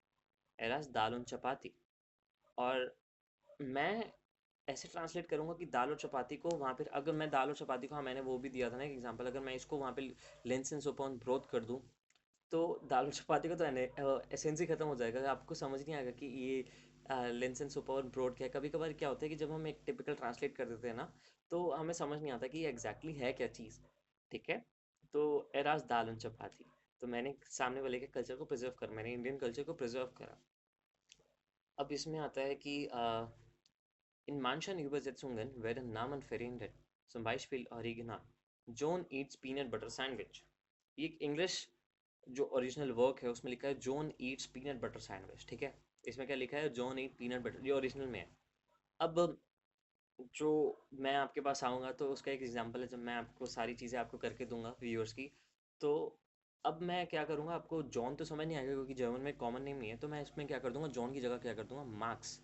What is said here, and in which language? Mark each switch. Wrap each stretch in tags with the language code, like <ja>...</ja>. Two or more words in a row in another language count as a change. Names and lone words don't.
<de>er aß</de> <hi>दाल चपाती, और मैं ऐसे ट्रांसलेट करूँगा कि दाल और चपाती को वहाँ पे, अगर मैं दाल और चपाती को, हाँ मैंने वो भी दिया था ना एक एग्जांपल, अगर मैं इसको वहाँ पे</hi> <en>lens upon broth</en> <hi>कर दूँ, तो दाल और चपाती का तो एसेंस ही खत्म हो जाएगा, आपको समझ नहीं आएगा कि ये</hi> <en>lens and super broad</en> <hi>क्या है। कभी कभार क्या होता है कि जब हम एक टिपिकल ट्रांसलेट कर देते हैं ना, तो हमें समझ नहीं आता कि ये एग्जैक्टली है क्या चीज़। ठीक है। तो एराज दाल और चपाती, तो मैंने सामने वाले के कल्चर को प्रिजर्व कर, मैंने इंडियन कल्चर को प्रिजर्व करा। अब इसमें आता है कि</hi> <de>in manchen Übersetzungen werden Namen verändert, zum Beispiel Original</de> <en>John eats peanut butter sandwich।</en> <hi>ये एक इंग्लिश जो ओरिजिनल वर्क है उसमें लिखा है</hi> <en>John eats peanut butter sandwich.</en> <hi>ठीक है। इसमें क्या लिखा है,</hi> <en>John eat peanut butter,</en> <hi>ये ओरिजिनल में है। अब जो मैं आपके पास आऊँगा तो उसका एक एग्जांपल है, जब मैं आपको सारी चीज़ें आपको करके दूंगा व्यूअर्स की, तो अब मैं क्या करूँगा, आपको जॉन तो समझ नहीं आएगा क्योंकि जर्मन में</hi> <en>common name</en> <hi>नहीं है, तो मैं इसमें क्या कर दूंगा, जॉन की जगह क्या कर दूंगा, मैक्स।</hi>